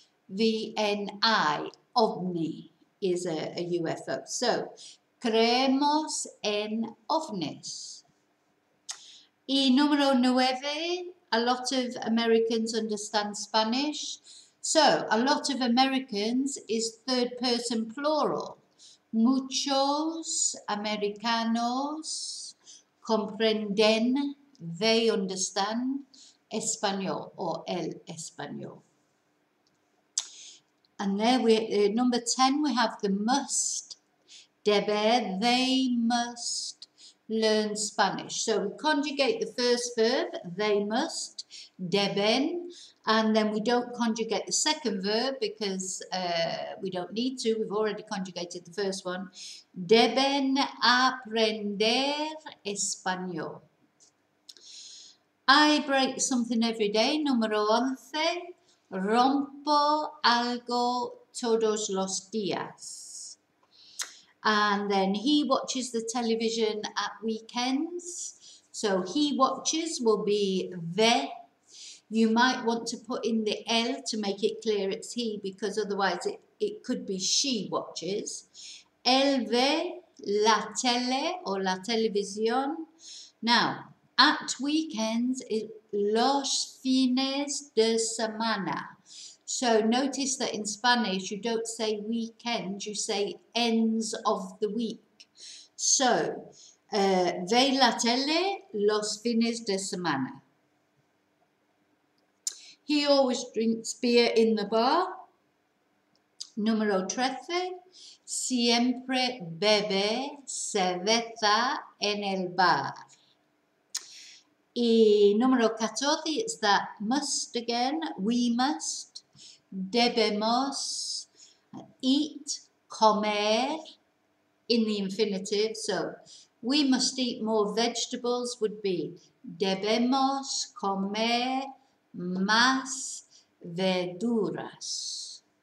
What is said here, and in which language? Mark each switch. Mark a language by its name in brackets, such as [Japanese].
[English] O-V-N-I. OVNI is a UFO. [Spanish] So, creemos en ovnis. Y número [English] 9, a lot of Americans understand Spanish. So, a lot of Americans is third person plural. [Spanish] Muchos americanos comprenden, [English] they understand, [Spanish] español or el español. [English] And there number 10, we have the must. Deber, they must learn Spanish. So we conjugate the first verb, they must, deben, and then we don't conjugate the second verb because we don't need to. We've already conjugated the first one. [Spanish] Deben aprender español. [English] I break something every day. [Spanish] Número 11. Rompo algo todos los días. [English] And then he watches the television at weekends. So he watches will be ve. You might want to put in the L to make it clear it's he, because otherwise it could be she watches. [Spanish] Él ve la tele or la televisión. [English] Now, at weekends is [Spanish] los fines de semana. [English] So notice that in Spanish you don't say weekends, you say ends of the week. [Spanish] So, ve la tele los fines de semana. [English] He always drinks beer in the bar. [Spanish] Número 13. Siempre bebe cerveza en el bar. Y número [English] 14, it's that must again, we must, debemos, eat, comer, in the infinitive. So, we must eat more vegetables would be [Spanish] debemos comer más verduras.